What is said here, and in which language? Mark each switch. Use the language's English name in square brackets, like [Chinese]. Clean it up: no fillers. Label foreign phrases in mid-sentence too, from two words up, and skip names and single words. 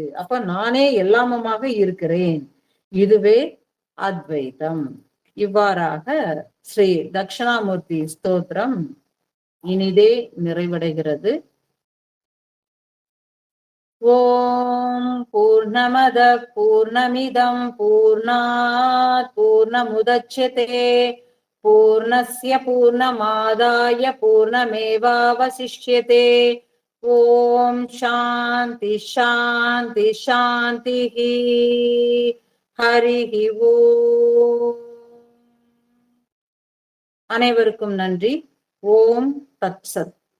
[Tamil] அப்ப நானே எல்லாமுமாக இருக்கிறேன். இதுவே அத்வைதம். இவ்வாறாக ஸ்ரீ தட்சிணாமூர்த்தி ஸ்தோத்திரம் இனிதே நிறைவடைகிறது. [Sanskrit] ओम् पूर्णमदः पूर्णमिदम् पूर्णात् पूर्णमुदच्यते पूर्णस्य पूर्णमादाय पूर्णमेवावशिष्यते. ओम् शान्तिः शान्तिः शान्तिः. हरिः ओम्. [Tamil] அனைவருக்கும் நன்றி. [Sanskrit] ओम् तत्सत्.